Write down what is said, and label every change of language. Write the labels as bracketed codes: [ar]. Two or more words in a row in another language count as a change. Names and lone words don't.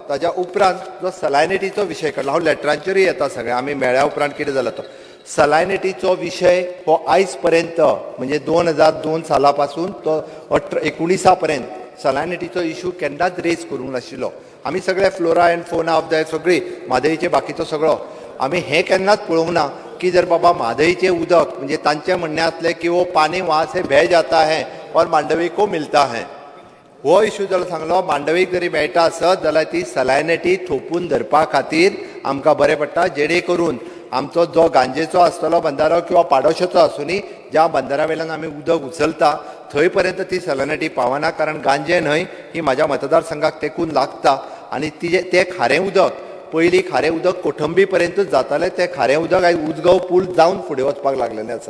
[kok] ताज्या उपरांत जो सलायनिटीचो विशय काडला हांव लेटरांचेरूय येता सगळें आमी मेळ्ळ्या उपरांत कितें जालो तो सलायनिटीचो विशय हो आयज पर्यंत म्हणजे 2002 साला पासून तो 19 पर्यंत सलायनिटीचो इशू केन्नाच रेज करूंक नाशिल्लो. आमी सगळे [en] flora and fauna of the [kok] सगळी म्हादईचे बाकीचो सगळो आमी हें केन्नाच पळोवंक ना की जर बाबा म्हादईचें उदक म्हणजे तांचें म्हणणें आसलें की [hi] वो पानी वहाँ से बह जाता है और मांडवी को मिलता है. [kok] हो इशू जाल्यार सांगलो मांडवीक जरी मेळटा आसत जाल्यार ती सलायनिटी थोपून धरपा खातीर आमकां बरें पडटा. जेणे करून आमचो जो गांजेचो आसतलो बंदारो किंवा पाडोशेचो आसूनी ज्या बंदारा वयल्यान आमी उदक उचलता थंय पर्यंत ती सलायनिटी पावना. कारण गांजे न्हय ही म्हाज्या मतदारसंघाक तेकून लागता आनी तें खारें उदक पयलीं खारें उदक कोठंबी पर्यंतच जातालें तें खारें उदक आयज उजगांव पूल जावन फुडें वचपाक लागलेलें आसा.